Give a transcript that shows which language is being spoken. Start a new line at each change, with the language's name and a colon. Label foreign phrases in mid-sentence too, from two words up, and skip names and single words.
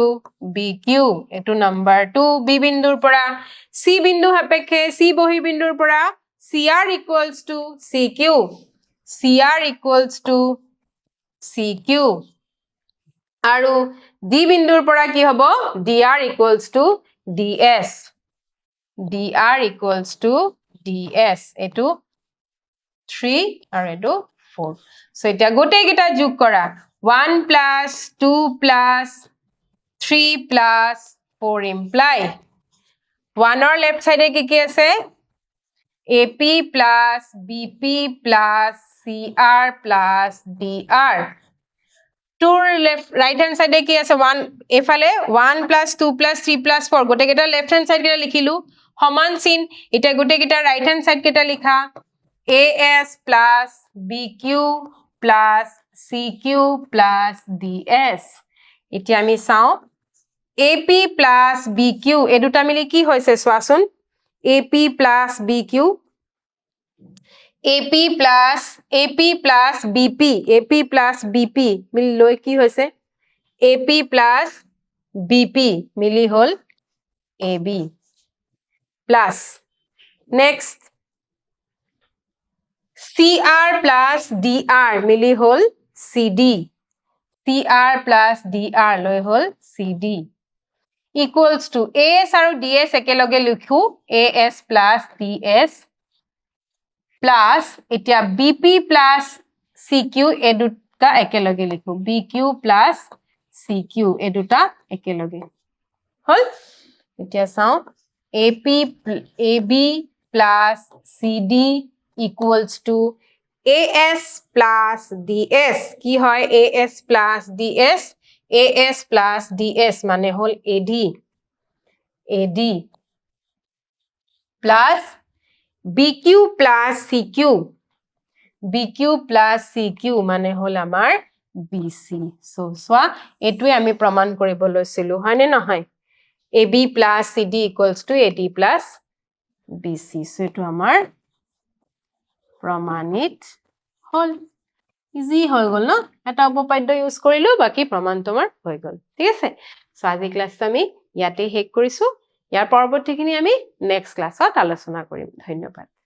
Assamese: BQ এটো number 2 B বিন্দুৰ পৰা C বিন্দু সাপেক্ষে C বহি বিন্দুৰ পৰা
English: CR equals to CQ CR equals to CQ
Assamese: আৰু D বিন্দুৰ পৰা কি হ'ব
English: DR equals to DS DR equals to DS
Assamese: এটো 3 আৰু এটো 4 সো এটা গোটেই গিটা যোগ কৰা
English: 1 plus 2 plus 3 plus 4
Assamese: imply 1 or
English: left side
Assamese: কি কি আছে
English: AP plus BP plus CR plus DR 2 left right hand side
Assamese: কি আছে 1 এফালে
English: 1 plus 2 plus 3 plus 4
Assamese: গোটেই গিটা
English: left hand side
Assamese: গিটা লিখিলু সমান চিন এটা গোটেই গিটা
English: right hand side
Assamese: গিটা লিখা
English: AS plus BQ plus CQ plus DS
Assamese: এতিয়া আমি চাও
English: AP plus BQ
Assamese: এই দুটা মিলি কি হৈছে সোৱাচোন
English: AP plus BQ AP plus BP
Assamese: মিলি লৈ কি হৈছে
English: AP plus BP
Assamese: মিলি হল
English: AB plus next CR plus DR
Assamese: মিলি হল
English: CD CR plus DR
Assamese: লৈ হল
English: CD equals to AS
Assamese: আৰু DS একেলগে লিখো
English: AS plus DS plus
Assamese: এতিয়া
English: BP plus CQ
Assamese: এই দুটা একেলগে লিখো
English: BQ plus CQ
Assamese: এই দুটা একেলগে হল এতিয়া চাও
English: AB plus CD equals to AS plus DS
Assamese: কি হয়
English: AS plus DS AS plus DS
Assamese: মানে হল AD
English: plus BQ plus CQ
Assamese: মানে হল আমাৰ BC সো সোৱা এটোই আমি প্ৰমাণ কৰিব লৈছিলো হয়নে নহয়
English: AB plus CD equals to AD plus BC
Assamese: সো এটো আমাৰ প্ৰমাণিত হল ইজি হৈ গল ন এটা উপপাদ্য ইউজ কৰিলো বাকি প্ৰমাণ তোমাৰ হৈ গল ঠিক আছে সো আজি ক্লাসটো আমি ইয়াতে শেষ কৰিছো ইয়াৰ পৰৱৰ্তীখিনি আমি নেক্সট ক্লাছত আলোচনা কৰিম ধন্যবাদ